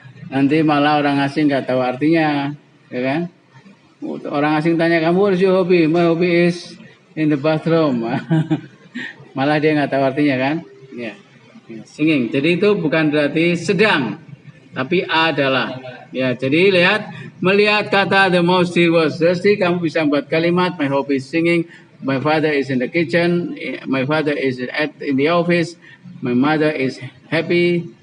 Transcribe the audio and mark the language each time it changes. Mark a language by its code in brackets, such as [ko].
[id] Nanti malah orang asing nggak tahu artinya, ya kan? Orang asing tanya kamu what is your hobby? [en] My hobby is in the bathroom. [id] Malah dia nggak tahu artinya kan? Ya, singing. Jadi itu bukan berarti sedang, tapi adalah. [en] Ya, jadi lihat melihat kata the mouse was thirsty, kamu bisa buat kalimat my hobby is singing, my father is in the kitchen, my father is in the office, my mother is happy.